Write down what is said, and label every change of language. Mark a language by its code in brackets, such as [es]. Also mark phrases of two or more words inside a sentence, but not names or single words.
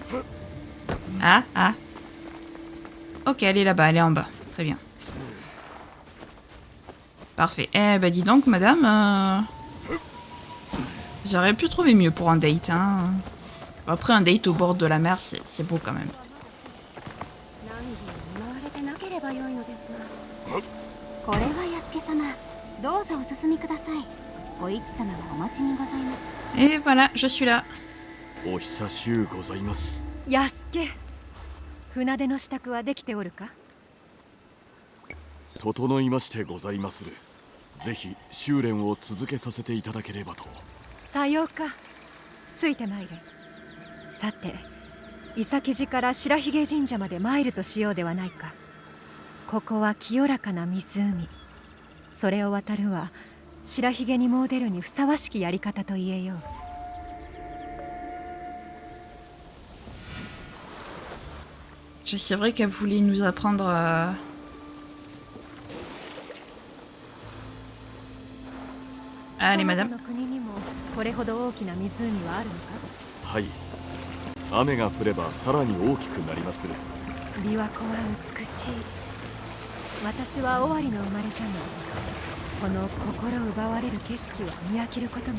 [fr] Ah, ah. Ok, elle est là-bas, elle est en bas. Très bien. Parfait. Eh ben, dis donc, madame... J'aurais pu trouver mieux pour un date, hein. Après, un date au bord de la mer, c'est beau quand même. [ja] これは安家様、どうぞお進みください。お市様がお待ちにございます。 [fr] Et voilà, je suis là. [ja] お久しゅうございます。安家、船出の支度はできておるか？整いましてございまする。ぜひ修練を続けさせていただければと。さようか。ついてまいれ。さて、伊崎寺から白髭神社まで参るとしようではないか。ここは清らかな湖。それを渡るは白髭に詣でるにふさわしきやり方と言えよう。 [fr] C'est vrai qu'elle voulait nous apprendre à... Allez, madame. [ja] の国にもこれほど大きな湖はあるのか？はい。雨が降ればさらに大きくなりまする。琵琶湖は美しい。私は尾張の生まれじゃが、この心奪われる景色は見飽きることがない。